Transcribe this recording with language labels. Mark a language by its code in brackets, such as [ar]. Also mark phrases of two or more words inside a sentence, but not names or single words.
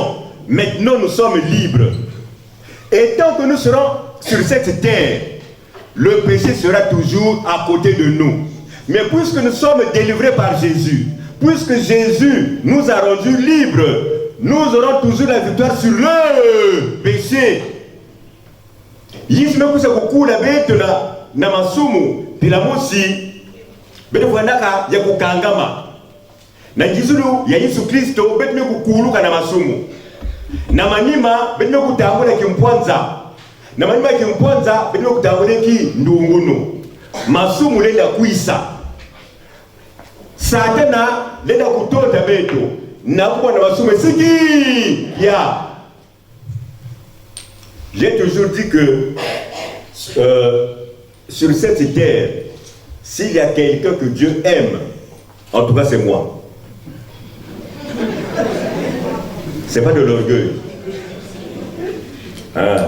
[fr] Maintenant nous sommes libres. Et tant que nous serons sur cette terre, le péché sera toujours à côté de nous. Mais puisque nous sommes délivrés par Jésus, puisque Jésus nous a rendus libres, nous aurons toujours la victoire sur le péché. [kg] Yisme kusa kukula betu na masumu bila mosi betu vanaka ya kukangama na jizulu ya Yesu Kristo betu kukuluka na masumu na manima betu kutambula kimpwanza na manima kimpwanza betu kutambula ki ndungunu masumu lenda kuisa Satana lenda kutonda betu na kuwa na masumu siki ya. [fr] J'ai toujours dit que sur cette terre, s'il y a quelqu'un que Dieu aime, en tout cas c'est moi. C'est pas de l'orgueil. Hein?